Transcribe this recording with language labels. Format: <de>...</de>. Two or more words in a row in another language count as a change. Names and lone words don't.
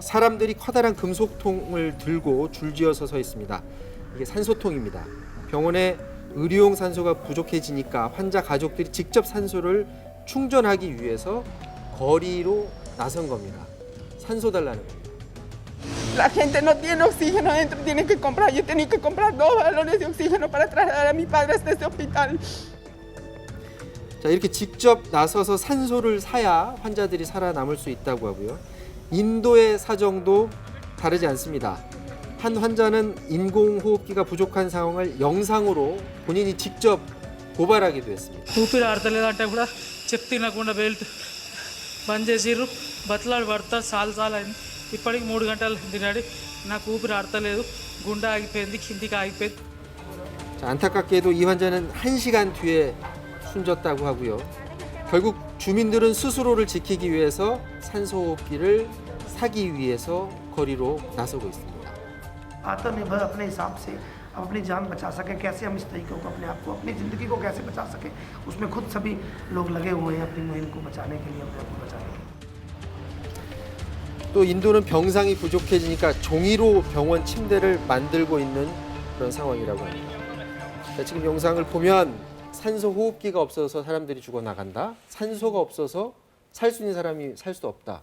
<ko>사람들이 커다란 금속통을 들고 줄지어서 서 있습니다. 이게 산소통입니다. 병원에 의료용 산소가 부족해지니까 환자 가족들이 직접 산소를 충전하기 위해서 거리로 나선 겁니다. 산소 달라는 겁니다.</ko> <es>La gente no tiene oxígeno adentro, tienen que comprar. Yo tenía que comprar 2 balones de oxígeno para trasladar a mis padres de ese hospital.</es> <ko>자, 이렇게 직접 나서서 산소를 사야 환자들이 살아남을 수 있다고 하고요. 인도의 사정도 다르지 않습니다. 한 환자는 인공호흡기가 부족한 상황을 영상으로 본인이 직접 고발하기도 했습니다.</ko> <te>ఊపిరి ఆడతలేదంటే కూడా చెప్తే తినకుండా బెల్ట్ బంద్ చేసిర్రు బతలాడు పడతా చాలా అయింది ఇప్పటికి 3 గంటలు తినాడి నాకు ఊపిరి ఆడతలేదు గుండె ఆగిపోయింది కిందికి ఆగిపోయింది.</te> <ko>자, 안타깝게도 이 환자는 1시간 뒤에 숨졌다고 하고요. 결국 주민들은 스스로를 지키기 위해서 산소호흡기를 사기 위해서 거리로 나서고 있습니다.</ko> <hi>आत्मनिर्भर अपने हिसाब से हम अपनी जान बचा सकें, कैसे हम इस तरीके को अपने आप को अपनी ज़िंदगी को कैसे बचा सकें, उसमें खुद सभी लोग लगे हुए हैं अपनी मुहिम को बचाने के लिए, अपने आप को बचाने के लिए।</hi> <ko>또 인도는 병상이 부족해지니까 종이로 병원 침대를 만들고 있는 그런 상황이라고 합니다. 자, 지금 영상을 보면 산소 호흡기가 없어서 사람들이 죽어나간다. 산소가 없어서 살 수 있는 사람이 살 수 없다.</ko>